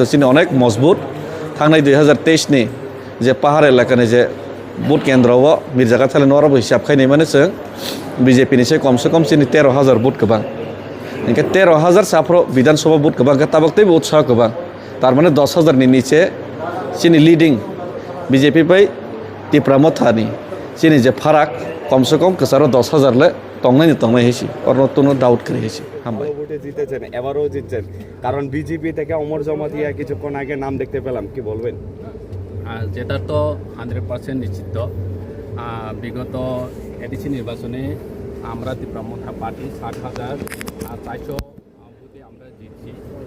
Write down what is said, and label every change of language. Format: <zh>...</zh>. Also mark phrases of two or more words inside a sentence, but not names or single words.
<trp>जोंनि अनेक मजबुत थांनाय 2023 नि जे पाहार एलाकानि जे बुट केन्द्रआव मिर्जा काथालि नराबो हिसाब खायनाय माने जों BJP नि से</trp> <hi>कमसे कम</hi> <trp>जोंनि 13,000 बुट गोबां इनके 13,000 साफ्रो विधानसभा बुट गोबां ताबकते उत्साह गोबां तारमाने 10,000 नि नीचे जोंनि लीडिंग BJP बाय तिप्रा मथानि जोंनि जे फाराक</trp> <hi>कमसे कम</hi> <trp>कसारो 10,000 ले तंनाय हेसि और नतुनो डाउट करे हेसि हामबाय</trp> <bn>ভোটে জিতেছেন এবারও জিতছেন কারণ বিজেপি থেকে অমর জমাতিয়া কিছুক্ষণ আগে নাম দেখতে পেলাম কি বলবেন যেটা তো 100% নিশ্চিত বিগত এডিসি নির্বাচনে আমরা তিপ্রা মথা পার্টি 60,400 ভোটে আমরা জিতছি</bn>